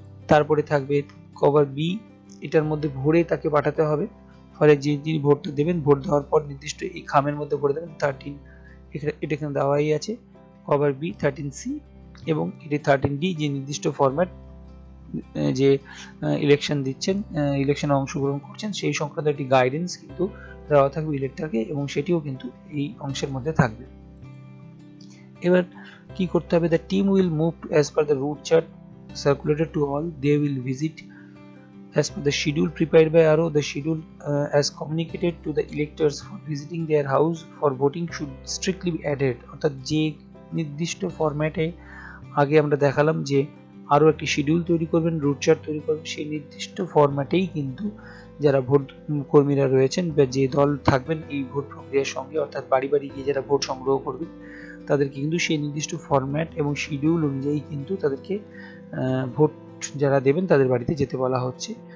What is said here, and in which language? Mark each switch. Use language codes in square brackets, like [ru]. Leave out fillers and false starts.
[bn] তারপরে থাকবে cover B, এটার মধ্যে ভরে তাকে পাঠাতে হবে, ফলে যিনি ভোটটা দেবেন ভোট দেওয়ার পর নির্দিষ্ট এই খামের মধ্যে ভরে দেবেন 13, এটা এখানে দেওয়াই আছে কভার বি 13C এবং এটি 13D যে নির্দিষ্ট ফরম্যাট যে ইলেকশন দিচ্ছেন ইলেকশনে অংশগ্রহণ করছেন সেই সংক্রান্ত একটি গাইডেন্স কিন্তু দেওয়া থাকবে ইলেক্টরকে এবং সেটিও কিন্তু এই অংশের মধ্যে থাকবে। এবার কি করতে হবে, [en] The team will move as per the route chart circulated to all, they will visit as per the schedule prepared by RO, the schedule as communicated to the electors for visiting their house for voting should strictly be adhered। [bn] অর্থাৎ যে নির্দিষ্ট ফরম্যাটে আগে আমরা দেখালাম যে আরও একটি শিডিউল তৈরি করবেন, রুট চার্ট তৈরি করবেন, সেই নির্দিষ্ট ফরম্যাটেই কিন্তু যারা ভোট কর্মীরা রয়েছেন বা যে দল থাকবেন এই ভোট প্রক্রিয়ার সঙ্গে অর্থাৎ বাড়ি বাড়ি গিয়ে যারা ভোট সংগ্রহ করবেন তাদেরকে কিন্তু সেই নির্দিষ্ট ফরম্যাট এবং শিডিউল অনুযায়ী কিন্তু তাদেরকে ভোট যারা দেবেন তাদের বাড়িতে যেতে বলা হচ্ছে।